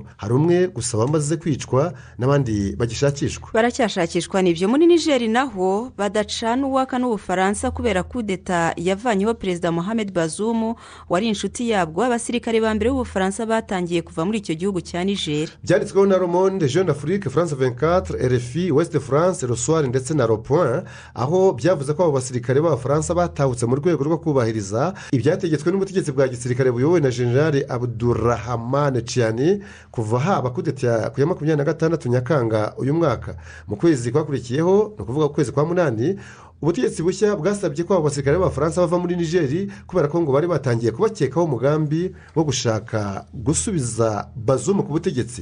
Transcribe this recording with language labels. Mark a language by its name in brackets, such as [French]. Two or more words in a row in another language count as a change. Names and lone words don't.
[Kinyarwanda] Hari umwe gusa bamaze kwicwa n'abandi bagishakishwa. Baracyashakishwa n'ibyo. Muri Niger naho badacana uwaka n'Ubufaransa kubera kudeta yavanyeho perezida Mohamed Bazoum wari inshuti yabwo. Abasirikare ba mbere b'Ubufaransa batangiye kuva muri icyo gihugu cya Niger. Byanditsweho na Le Monde, Jeune Afrique, France 24, RFI, Ouest France, Le Soir ndetse na Le Point aho byavuze ko abo basirikare b'Abafaransa batahutse mu rwego rwo kubahiriza ibyategetswe n'ubutegetsi bwa gisirikare buyobowe na General Abdurrahman Chiani kuva haba kudeta ku ya 26 Nyakanga uyu mwaka. Mu kwezi kwakurikiyeho no kuvuga kwezi kwa 8 ubutegetsi bushya bwasabye ko abo basirikare b'Abafaransa bava muri Niger kubera ko ngo bari batangiye kubakekaho umugambi wo gushaka gusubiza Bazoum ku butegetsi.